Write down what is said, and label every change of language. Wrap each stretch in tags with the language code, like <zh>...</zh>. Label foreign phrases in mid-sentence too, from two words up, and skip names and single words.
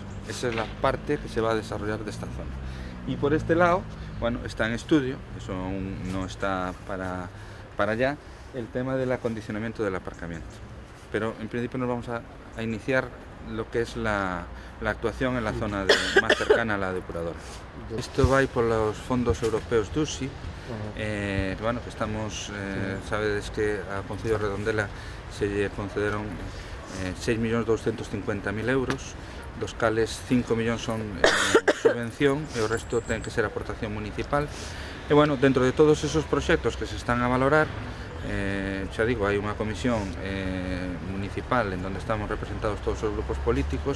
<es>Esa es la parte que se va a desarrollar de esta zona. Y por este lado, está en estudio, eso aún no está para allá, el tema del acondicionamiento del aparcamiento. Pero en principio nos vamos a iniciar lo que es la actuación en la zona más cercana a la depuradora. Esto va a ir por los fondos europeos DUSI,</es> <gl>que estamos, sabedes que a Concello de Redondela se lle concederon 6.250.000 euros, dos cales 5 millóns son subvención e o resto ten que ser aportación municipal. E dentro de todos esos proxectos que se están a valorar, xa digo, hai unha comisión municipal en donde estamos representados todos os grupos políticos.</gl>